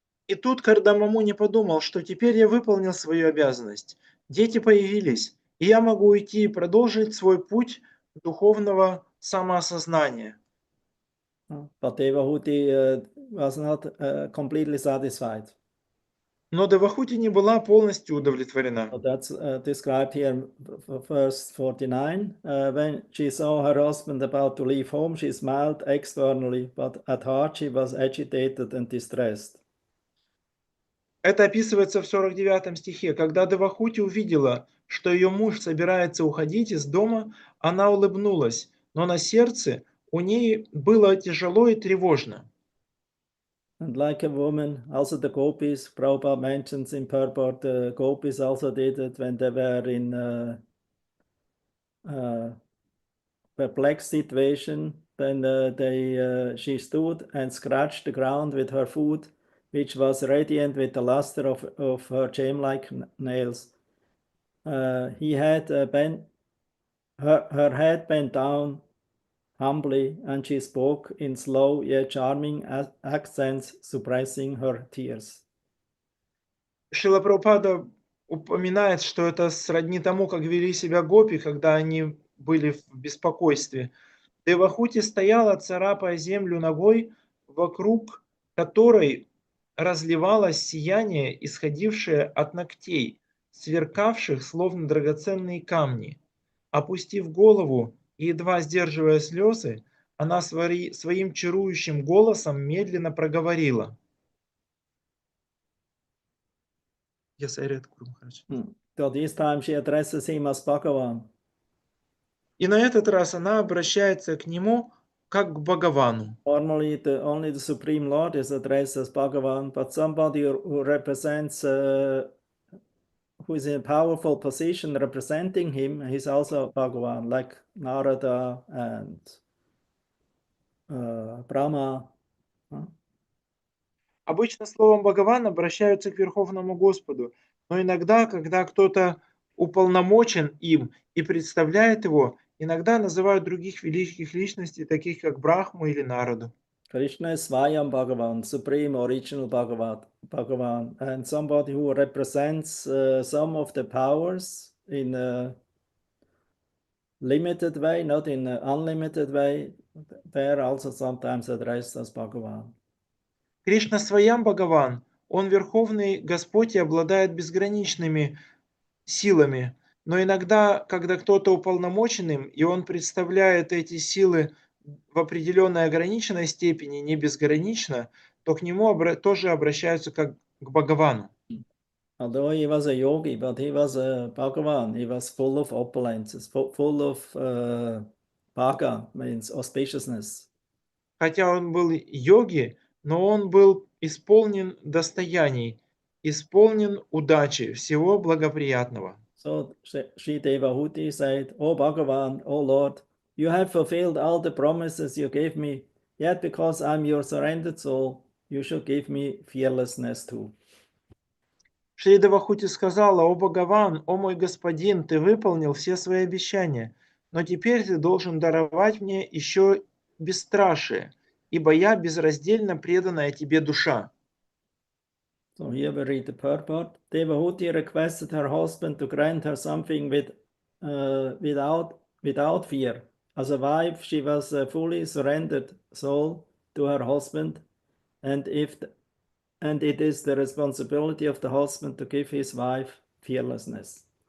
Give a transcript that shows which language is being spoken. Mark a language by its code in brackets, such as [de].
[ru] И тут Кардама Муни подумал, что теперь я выполнил свою обязанность. Дети появились, и я могу уйти и продолжить свой путь духовного самоосознания. [en] But Devahuti was not completely satisfied. [ru] Но Девахути не была полностью удовлетворена. [en] So that's described here in verse 49. When she saw her husband about to leave home, she smiled externally, but at heart she was agitated and distressed. [ru] Это описывается в 49 стихе. Когда Девахути увидела, что ее муж собирается уходить из дома, она улыбнулась, но на сердце у ней было тяжело и тревожно. [en] And like a woman, also the gopis, Prabhupada mentions in purport, the gopis also did it when they were in perplexed situation. Then she stood and scratched the ground with her foot, which was radiant with the luster of her gem-like nails. He had her head bent down humbly, and she spoke in slow yet charming accents, suppressing her tears. [ru] Шрила Прабхупада упоминает, что это сродни тому, как вели себя гопи, когда они были в беспокойстве. Девахути стояла, царапая землю ногой, вокруг которой разливалось сияние, исходившее от ногтей, сверкавших словно драгоценные камни. Опустив голову и едва сдерживая слезы, она своим чарующим голосом медленно проговорила. [en] Yes, I read, Guru Maharaj. So this time she addresses him as Bhagavan. [ru] И на этот раз она обращается к нему как к Бхагавану. [en] Normally, only the Supreme Lord is addressed as Bhagavan, but somebody who represents, who is in a powerful position representing him, he's also Bhagavan, like Narada and Brahma. [ru] Обычно словом Бхагаван обращаются к Верховному Господу, но иногда, когда кто-то уполномочен им и представляет его, иногда называют других великих личностей, таких как Брахму или Нараду. [en] Krishna is Swayam Bhagavan, supreme original Bhagavan, and somebody who represents some of the powers in a limited way, not in an unlimited way. They're also sometimes addressed as Bhagavan. [ru] Кришна Сваям Бхагаван, он Верховный Господь и обладает безграничными силами, но иногда, когда кто-то уполномочен им, и он представляет эти силы в определенной ограниченной степени, не безгранично, то к нему тоже обращаются как к Бхагавану. [en] Although he was a yogi, but he was a Bhagavan. He was full of opulences, full of bhaga, means auspiciousness. [ru] Хотя он был йоги, но он был исполнен достояний, исполнен удачи, всего благоприятного. [en] So Sri Devahuti said, "O Bhagavan, O Lord, you have fulfilled all the promises you gave me, yet because I'm your surrendered soul, you should give me fearlessness too." [ru] Шри Девахути сказала: «О Бхагаван, о мой господин, ты выполнил все свои обещания, но теперь ты должен даровать мне еще бесстрашие, ибо я безраздельно преданная тебе душа». [en] So here we read the purport. Devahuti requested her husband to grant her something without fear. As a wife, she was a fully surrendered soul to her husband, and it is the responsibility of the husband to give his wife fearlessness.